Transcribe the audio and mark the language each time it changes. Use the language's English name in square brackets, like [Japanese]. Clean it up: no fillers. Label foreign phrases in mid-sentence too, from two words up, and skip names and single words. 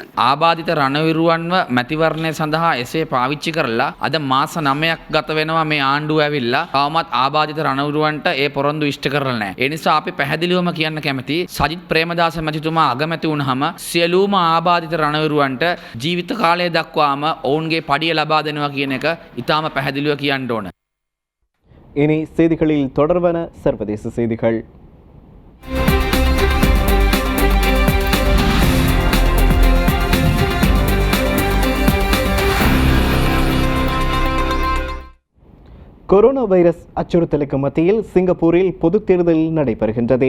[Sinhala] ආබාධිත රණවිරුවන්ව මැතිවරණය සඳහා එසේ පාවිච්චි කරලා අද මාස 9ක් ගත වෙනවා මේ ආණ්ඩුව ඇවිල්ලා තවමත් ආබාධිත රණවිරුවන්ට ඒ පොරොන්දු ඉෂ්ට කරලා නැහැ. ඒ නිසා අපි පැහැදිලිවම කියන්න කැමති සජිත් ප්‍රේමදාස මැතිතුමා අගමැති වුණාම සියලුම ආබාධිත රණවිරුවන්ට ජීවිත කාලය දක්වාම ඔවුන්ගේ පඩිය ලබා දෙනවා කියන එක ඉතාම පැහැදිලිව කියන්න ඕන. [Tamil] இனி செய்திகளில் தொடர்வன சர்வதேச செய்திகள். கொரோனா வைரஸ் அச்சுறுத்தலுக்கு மத்தியில் சிங்கப்பூரில் பொதுத் தேர்தல் நடைபெறுகின்றது.